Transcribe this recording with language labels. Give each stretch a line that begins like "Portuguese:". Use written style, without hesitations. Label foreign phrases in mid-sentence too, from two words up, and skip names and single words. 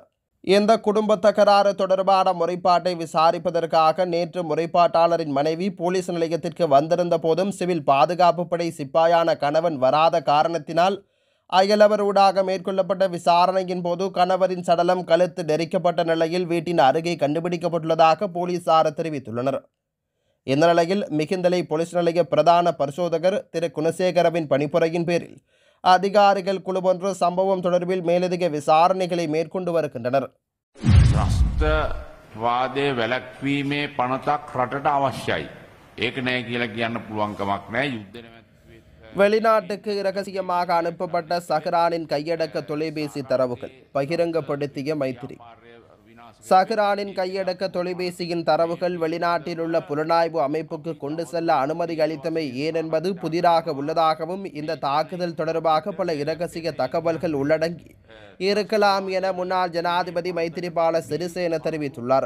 Tamil: இந்த குடும்ப தகராறு தொடர்பான முறைப்பாட்டை விசாரிப்பதற்காக நேற்று முறைப்பாட்டாளரின் மனைவி போலீஸ் நிலையத்திற்கு வந்திருந்த போதும் சிவில் பாதுகாப்பு படை சிப்பாயான கணவன் வராத காரணத்தினால் அயலவர் ஊடாக மேற்கொள்ளப்பட்ட விசாரணையின் போது கணவரின் சடலம் கழுத்து நெரிக்கப்பட்ட நிலையில் வீட்டின் அருகே கண்டுபிடிக்கப்பட்டுள்ளதாக போலீசார் தெரிவித்துள்ளனர். இந்த நிலையில் மிகிந்தலை போலீஸ் நிலைய பிரதான பரிசோதகர் திரு குணசேகரவின் பணிப்புரையின் பேரில் அதிகாரிகள் குழு ஒன்று சம்பவம் தொடர்பில் மேலதிக விசாரணைகளை மேற்கொண்டு வருகின்றனர்.
Sinhala: ත්‍රස්තවාදය වැළැක්වීමේ පනතක් රටට අවශ්‍යයි. ඒක නෑ කියලා කියන්න පුළුවන් කමක් නෑ. යුද්ධ නැමැති
Tamil: வெளிநாட்டுக்கு இரகசியமாக அனுப்பப்பட்ட சஹ்ரானின் கையடக்க தொலைபேசி தரவுகள் பகிரங்கப்படுத்திய மைத்திரி. சஹ்ரானின் கையடக்க தொலைபேசியின் தரவுகள் வெளிநாட்டில் உள்ள புலனாய்வு அமைப்புக்கு கொண்டு செல்ல அனுமதி அளித்தமை ஏன் என்பது புதிராக உள்ளதாகவும் இந்த தாக்குதல் தொடர்பாக பல இரகசிய தகவல்கள் உள்ளடங்கி இருக்கலாம் என முன்னாள் ஜனாதிபதி மைத்திரிபால சிறிசேன தெரிவித்துள்ளார்.